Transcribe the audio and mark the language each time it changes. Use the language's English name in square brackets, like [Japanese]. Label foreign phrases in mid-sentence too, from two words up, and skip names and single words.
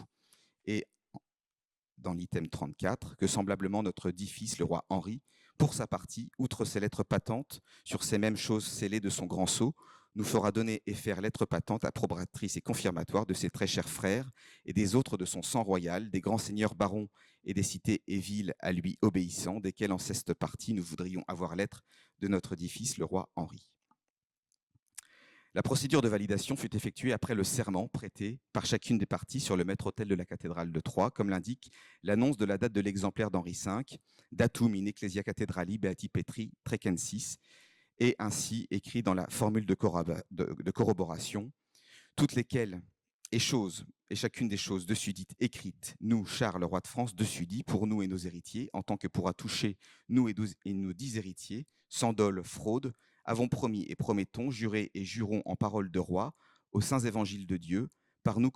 [French] Et dans l'item 34, que semblablement notre dit fils, le roi Henri, pour sa partie, outre ses lettres patentes, sur ces mêmes choses scellées de son grand sceau, nous fera donner et faire lettre patente approbatrice et confirmatoire de ses très chers frères et des autres de son sang royal, des grands seigneurs barons et des cités et villes à lui obéissants, desquels en cette partie nous voudrions avoir lettre de notre dit fils, le roi Henri. La procédure de validation fut effectuée après le serment prêté par chacune des parties sur le maître-autel de la cathédrale de Troyes, comme l'indique l'annonce de la date de l'exemplaire d'Henri V, [Latin] datum in ecclesia cathedrali beati Petri Trecensis, [French] et ainsi écrit dans la formule de corroboration, toutes lesquelles et chacune des choses dessus dites écrites, nous, Charles, roi de France, dessus dit, pour nous et nos héritiers, en tant que pourra toucher nous et nos 10 héritiers, sans dol, fraude, avons promis et promettons, juré et jurons en parole de roi, aux saints évangiles de Dieu, par nous